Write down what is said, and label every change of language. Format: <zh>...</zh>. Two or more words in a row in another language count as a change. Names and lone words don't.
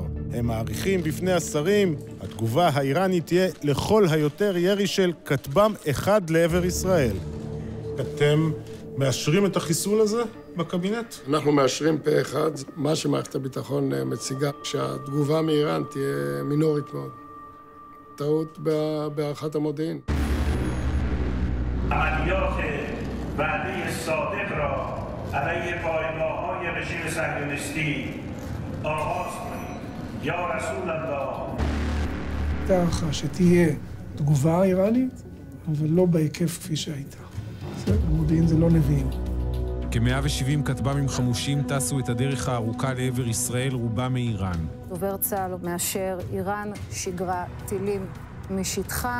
<he>הם מעריכים בפני השרים, התגובה האיראנית תהיה לכל היותר ירי של כטב"ם אחד לעבר ישראל. אתם מאשרים את החיסול הזה בקבינט? אנחנו מאשרים פה אחד. מה שמערכת הביטחון מציגה, שהתגובה מאיראן תהיה מינורית מאוד. טעות בהערכת המודיעין.</he> <fa>عملیات وعده صادق را علیه پایگاه‌های رژیم صهیونیستی آغاز کنید.</fa> <ar>یا رسول الله.</ar> <he>הערכה שתהיה תגובה איראנית, אבל לא בהיקף כפי שהייתה. המודיעין זה לא נביאים. כ-170 כטב"מים חמושים טסו את הדרך הארוכה לעבר ישראל, רובם מאיראן. דובר צה"ל מאשר איראן שיגרה טילים משטחה.</he>